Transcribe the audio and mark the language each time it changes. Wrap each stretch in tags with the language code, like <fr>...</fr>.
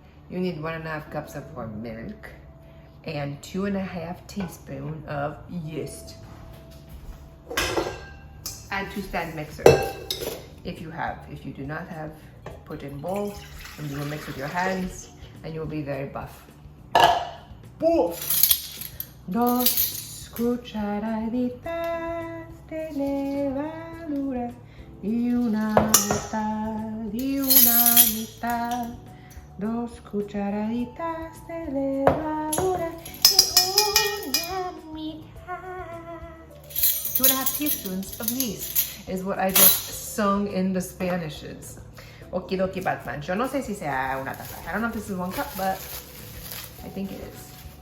<en>You need 1.5 cups of warm milk and 2.5 teaspoons of yeast. Add to stand mixer. If you do not have, put in bowl and you will mix with your hands and you will be very buff. Buff!</en> <es>2 cucharaditas de levadura y una mitad. 2 cucharaditas de levadura y una mitad.</es> <en>2.5 teaspoons of yeast is what I just sung in the Spanishes. Okie dokie, Batman.</en> <es>Yo no sé si sea una taza.</es> <en>I don't know if this is 1 cup, but I think it is.</en>